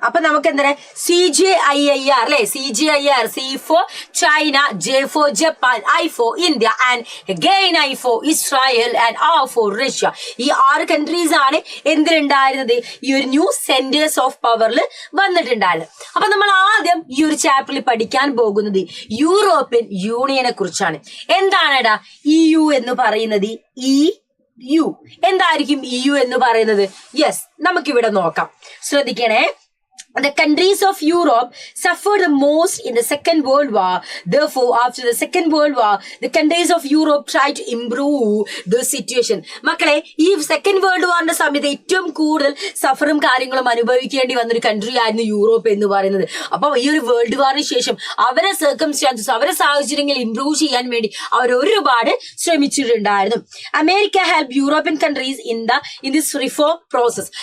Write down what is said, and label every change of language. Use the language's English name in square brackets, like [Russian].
[Malayalam] അപ്പൊ നമുക്ക് എന്താ CJIIR അല്ലെ? [English] CJIR, C for China, J for Japan, I for India, and again I for Israel and R for Russia. [Malayalam] ഈ 6 countries ആണ് എന്തിലുണ്ടായിരുന്നത്? ഈ ഒരു ന്യൂ സെന്റേഴ്സ് ഓഫ് പവറിൽ വന്നിട്ടുണ്ടായിരുന്നത്. അപ്പൊ നമ്മൾ ആദ്യം ഈ ഒരു ചാപ്റ്ററിൽ പഠിക്കാൻ പോകുന്നത് യൂറോപ്യൻ യൂണിയനെ കുറിച്ചാണ്. എന്താണെടാ EU എന്ന് പറയുന്നത്? EU എന്തായിരിക്കും EU എന്ന് പറയുന്നത്? യെസ്, നമുക്കിവിടെ നോക്കാം. ശ്രദ്ധിക്കണേ. [English] The countries of Europe suffered the most in the Second World War. Therefore, after the Second World War, the countries of Europe tried to improve the situation. [Malayalam] മക്കളെ, ഈ സെക്കൻഡ് വേൾഡ് വാറിന്റെ സമയത്ത് ഏറ്റവും കൂടുതൽ സഫറും കാര്യങ്ങളും അനുഭവിക്കേണ്ടി വന്നൊരു കൺട്രി ആയിരുന്നു യൂറോപ്പ് എന്ന് പറയുന്നത്. അപ്പൊ ഈ ഒരു വേൾഡ് വാറിന് ശേഷം അവരെ സർക്കംസ്റ്റാൻസസ്, അവരെ സാഹചര്യങ്ങൾ ഇംപ്രൂവ് ചെയ്യാൻ വേണ്ടി അവർ ഒരുപാട് ശ്രമിച്ചിട്ടുണ്ടായിരുന്നു. [English] America help European countries in this reform process.